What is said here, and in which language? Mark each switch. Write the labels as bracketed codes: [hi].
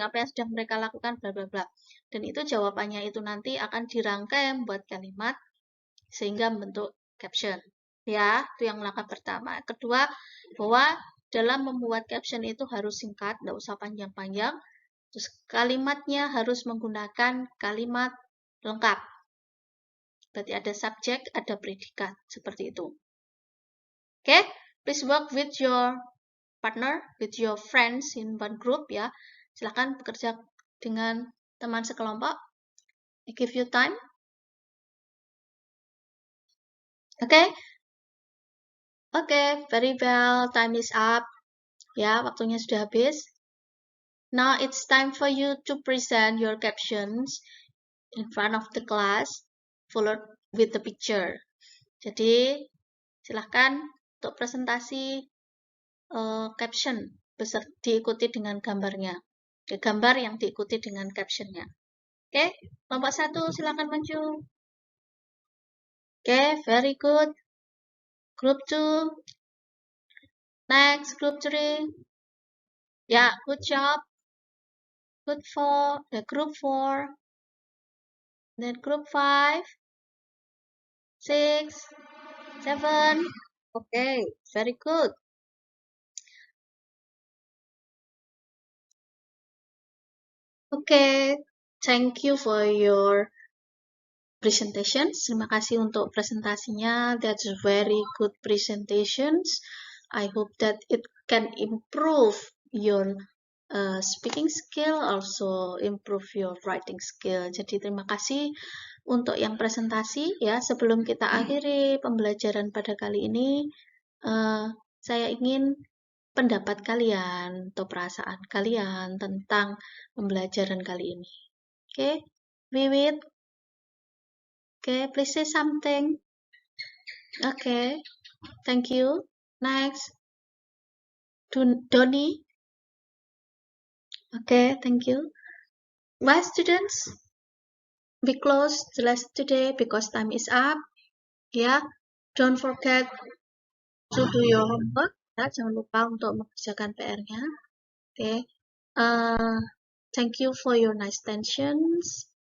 [id] Apa yang sedang mereka lakukan, bla bla bla. Dan itu jawabannya itu nanti akan dirangkai membuat kalimat sehingga membentuk caption. Ya, itu yang langkah pertama. Kedua, bahwa dalam membuat caption itu harus singkat, nggak usah panjang-panjang. Terus kalimatnya harus menggunakan kalimat lengkap. Berarti ada subjek, ada predikat, seperti itu. [en] Oke, please work with your partner, with your friends in one group ya. [id] Silakan bekerja dengan teman sekelompok. [en] I give you time. Oke. Oke, very well. Time is up. [id] Ya, waktunya sudah habis. [en] Now it's time for you to present your captions in front of the class, followed with the picture. [id] Jadi, silahkan untuk presentasi caption diikuti dengan gambarnya. Gambar yang diikuti dengan captionnya. Oke, kelompok 1 silahkan maju. [en] Oke, very good. Group 2. Next, group 3. Yeah, good job. Good for the group 4. Then group 5, 6, 7. Okay, very good. Okay, thank you for your presentations. [id] Terima kasih untuk presentasinya. [en] That's very good presentations. I hope that it can improve your speaking skill, also improve your writing skill. [id] Jadi terima kasih untuk yang presentasi ya. Sebelum kita akhiri pembelajaran pada kali ini, saya ingin pendapat kalian atau perasaan kalian tentang pembelajaran kali ini. [en] Okay, Wiwit. Okay, please say something. Okay, thank you. Next, Doni. Okay, thank you. Bye, students. We close the lesson today because time is up. Yeah, don't forget to do your homework. [id] Ya, jangan lupa untuk mengerjakan PR-nya. [en] Okay. Thank you for your nice attentions.